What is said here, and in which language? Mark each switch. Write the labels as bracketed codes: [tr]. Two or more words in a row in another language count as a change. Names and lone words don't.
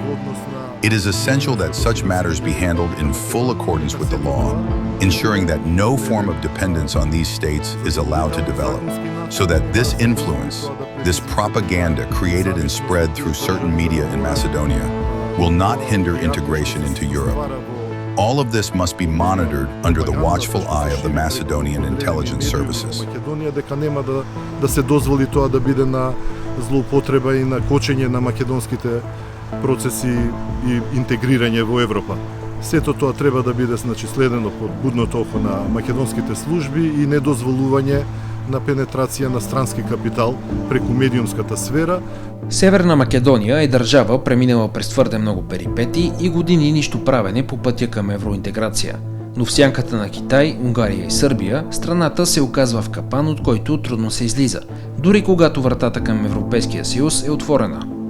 [en] It is essential that such matters be handled in full accordance with the law, ensuring that no form of dependence on these states is allowed to develop, so that this influence, this propaganda created and spread through certain media in Macedonia, will not hinder integration into Europe. All of this must be monitored under the watchful eye of the Macedonian intelligence services. [mk] Македонија дека нема да се дозволи тоа да биде на злоупотреба и на кочење на македонските процеси и интегрирање во Европа. Сето тоа треба да биде следено под будното око на македонските служби и недозволување на пенетрација на странски капитал преку медиумската сфера. [bg] Северна Македония е държава, преминала през твърде много перипети и години нищо правене по пътя към евроинтеграция. Но в сянката на Китай, Унгария и Сърбия, страната се оказва в капан, от който трудно се излиза, дори когато вратата към Европейския съюз е отворена.